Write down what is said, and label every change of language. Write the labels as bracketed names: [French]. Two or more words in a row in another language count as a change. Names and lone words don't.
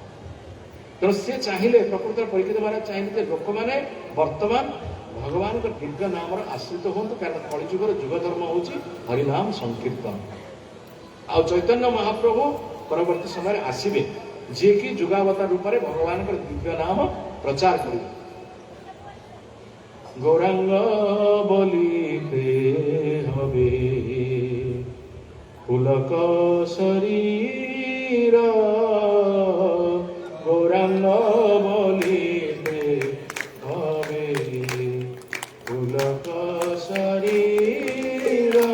[Odia] ତେଣୁ ସେ ଚାହିଁଲେ, ପ୍ରକୃତରେ ପରୀକ୍ଷିତ ମହାରାଜ ଚାହିଁଲେ ଯେ ଲୋକମାନେ ବର୍ତ୍ତମାନ ଭଗବାନଙ୍କ ଦିବ୍ୟ ନାମର ଆଶ୍ରିତ ହୁଅନ୍ତୁ, କାରଣ କଳିଯୁଗର ଯୁଗ ଧର୍ମ ହେଉଛି ହରିନାମ ସଂକୀର୍ତ୍ତନ। ଆଉ ଚୈତନ୍ୟ ମହାପ୍ରଭୁ ପରବର୍ତ୍ତୀ ସମୟରେ ଆସିବେ, ଯିଏକି ଯୁଗାବତାର ରୂପରେ ଭଗବାନଙ୍କର ଦିବ୍ୟ ନାମ ପ୍ରଚାର କରିବେ। [Bangla] গৌরাঙ্গ বলিতে হবে পুলক শরীর, গৌরাঙ্গ বলিতে হবে পুলক শরীর,